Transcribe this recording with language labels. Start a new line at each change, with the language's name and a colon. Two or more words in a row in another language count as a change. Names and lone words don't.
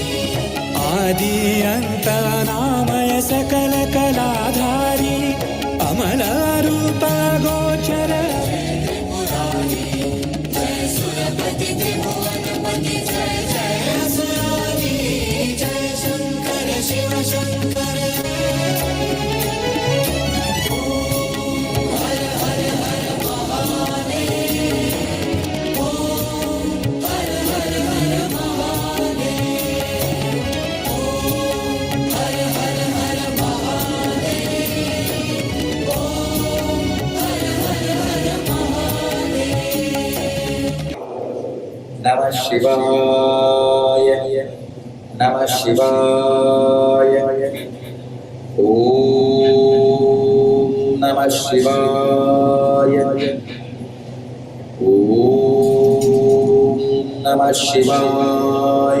Hindi: आदि अंत नामय सकल कलाधारी, अमल रूप गोचर त्रिपुरारी। जय सुरपति त्रिभुवनपति जय जय असुरारी। जय शंकर शिव शंकर। हर हर हर महादेव। ओम हर हर हर महादेव। ओम हर हर हर महादेव। ओम हर हर हर महादेव।
Sanskrit: नमः शिवाय, नमः शिवाय। ओम नमः शिवाय। ओम नमः शिवाय।